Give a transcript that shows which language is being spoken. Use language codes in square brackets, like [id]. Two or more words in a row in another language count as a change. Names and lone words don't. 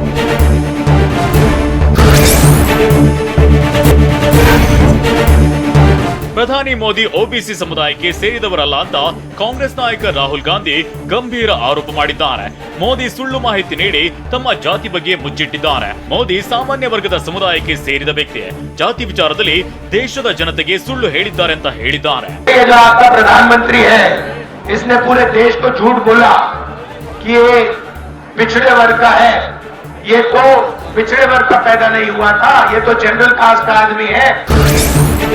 [kn] ಪ್ರಧಾನಿ ಮೋದಿ OBC ಸಮುದಾಯಕ್ಕೆ ಸೇರಿದವರಲ್ಲ ಅಂತ ಕಾಂಗ್ರೆಸ್ ನಾಯಕ ರಾಹುಲ್ ಗಾಂಧಿ ಗಂಭೀರ ಆರೋಪ ಮಾಡಿದ್ದಾರೆ. ಮೋದಿ ಸುಳ್ಳು ಮಾಹಿತಿ ನೀಡಿ ತಮ್ಮ ಜಾತಿ ಬಗ್ಗೆ ಮುಚ್ಚಿಟ್ಟಿದ್ದಾರೆ. ಮೋದಿ ಸಾಮಾನ್ಯ ವರ್ಗದ ಸಮುದಾಯಕ್ಕೆ ಸೇರಿದ ವ್ಯಕ್ತಿ. ಜಾತಿ ವಿಚಾರದಲ್ಲಿ ದೇಶದ ಜನತೆಗೆ ಸುಳ್ಳು ಹೇಳಿದ್ದಾರೆ ಅಂತ ಹೇಳಿದ್ದಾರೆ. [hi] ಪ್ರಧಾನಮಂತ್ರಿ इसने पूरे देश को झूठ बोला कि ये पिछड़े वर्ग का है. ये तो पिछड़े वर्ग का पैदा नहीं हुआ था, ये तो [en] general caste [hi] का आदमी है.